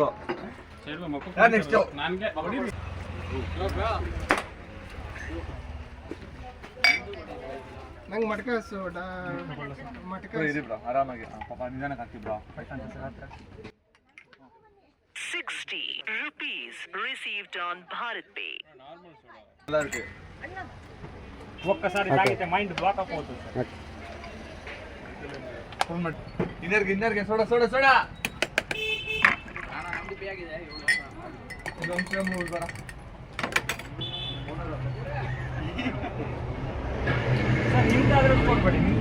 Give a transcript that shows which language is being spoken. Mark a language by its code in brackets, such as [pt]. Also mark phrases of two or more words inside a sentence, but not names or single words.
[kn] ನೆಕ್ಸ್ಟ್ ನಂಗೆ ಮಟ್ಕ ಸೋಡಾ ಮಟ್ಕ ಆರಾಮಾಗಿ ಪಾಪ ನಿಧಾನಕ್ಕೆ ಹಾಕ್ತಿಬ್ರಾ. [en] 60 rupees received on Bharat Pay. [te] ఒక్కసారి తాగితే [en] mind block [te] అయిపోతుంది సార్. [kn] ಇನ್ನರ್ಗೆ ಸೋಡಾ ಸೋಡಾ ಸೋಡಾ ನಿಮ್ದಾದ್ರೂ ಕೊಡ್ಬೇಡಿ.